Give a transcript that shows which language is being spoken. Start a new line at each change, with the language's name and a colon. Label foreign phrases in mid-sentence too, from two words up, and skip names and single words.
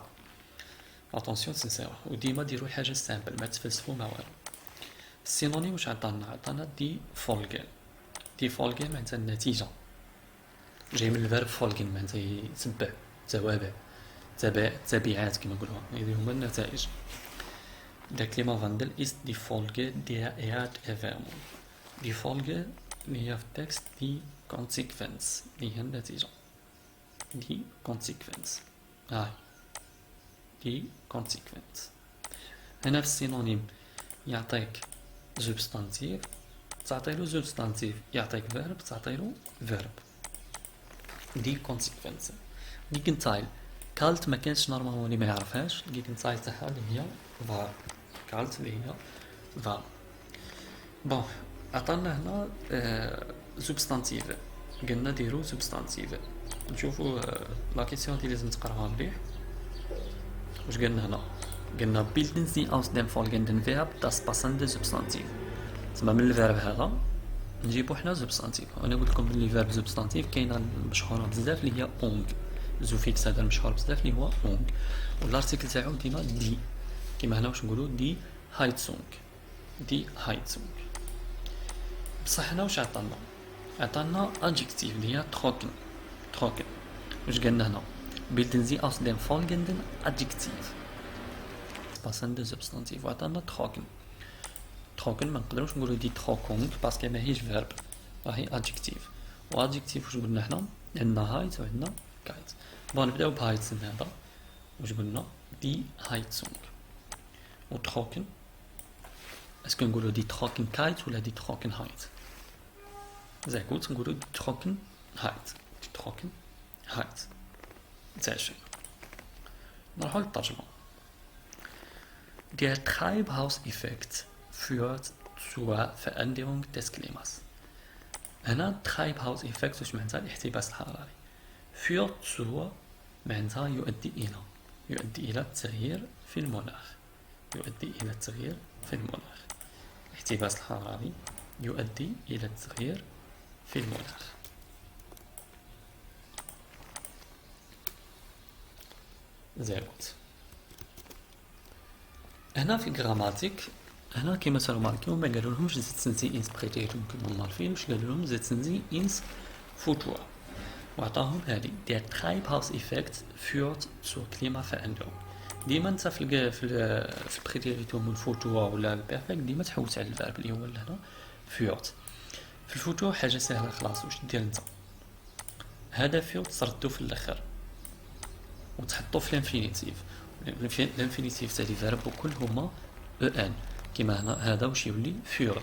Arabic: اتونسيون تنساوه، وديما ديروا حاجة سامبل ما تفلسفو ما والو. السينونيم واش عطانا
German: die Folgen. die Folgen
Arabic: معناتها النتيجة، جاي من الفيرب فولغين معناتها يتبع، توابع، تبعات كما نقولوها، هذه هما النتائج.
German: Der Klimawandel ist die Folge der Erderwärmung. Die Folge
Arabic: اللي هي في التكست
German: die Konsequenz
Arabic: اللي هي النتيجة.
German: die Konsequenz هاي die Konsequenz.
Arabic: هنا في السينونيم يعطيك سبستانتيف، تعطيلو سبستانتيف يعطيك فيرب، تعطيلو فيرب.
German: die Konsequenz. Gegenteil kalt
Arabic: ما كانش نورمالمون اللي ما يعرفهاش، جيجنتايل تاعها اللي هي فار. كالت اللي هي فار. بون عطانا هنا سبستانتيف، قلنا ديرو سبستانتيف. نشوفو
French: la question
Arabic: دي لازم تقراوها مليح. واش قلنا هنا؟ قلنا
German: bilden Sie aus dem folgenden Verb das passende Substantiv.
Arabic: تسمى من الفيرب هذا نجيبو حنا سبستانتيف. انا قلت لكم بلي فيرب سبستانتيف كاينه مشهوره بزاف اللي هي اونغ. زوفيكس هذا المشهور بزاف اللي هو اونغ، والارتيكل تاعو ديما دي، كيما هنا واش نقولوا
German: die Heizung. die Heizung.
Arabic: بصح هنا واش عطانا ادجكتيف اللي هي تروكن. تروكن واش قلنا هنا؟
German: bilden Sie aus dem folgenden Adjektiv passende Substantiv.
Arabic: وعطانا تروكن. تروكن ما نقدروش نقولوا
German: die Trockung
Arabic: باسكو ماهيش فيرب، راهي ادجكتيف. وادجكتيف واش قلنا حنا؟ عندنا هايت وعندنا كايت. بون نبداو بهايتسن هذا. واش قلنا؟
German: die Heizung.
Arabic: وتروكن اسكو نقولوا
German: die Trockenkeit
Arabic: ولا
German: die Trockenheit?
Arabic: زي قلت نقولوا
German: die Trockenheit. die Trockenheit.
Arabic: زي شيء. نروحو للترجمة.
German: Der Treibhauseffekt führt zur Veränderung des Klimas.
Arabic: هنا
German: Treibhauseffekt
Arabic: واش معناتها؟ الاحتباس الحراري.
German: führt zur
Arabic: معناتها يؤدي إلى التغيير في المناخ. يؤدي إلى التغيير في المناخ. الاحتباس الحراري يؤدي إلى التغيير في المناخ.
German: sehr gut.
Arabic: هنا في جراماتيك، هنا كيما ترماركيو ما قالوا لهمش
German: setzen Sie ins Präteritum
Arabic: كيما عارفين، واش قالوا لهم
German: setzen Sie ins Futur،
Arabic: وعطاهم هذه
German: der Treibhauseffekt führt zur Klimaveränderung.
Arabic: ديما انت في البريتيريتوم والفوتور ولا البيرفكت ديما تحوس على الفيرب اللي هو هنا فيورت. في الفوتور حاجه سهله خلاص، واش دير انت هذا فيورت تردو في الاخر وتحطو في الانفينيتيف. الانفينيتيف تاع
French: les verbes
Arabic: وكل هما او ان، كيما هنا هذا واش يولي فيوري.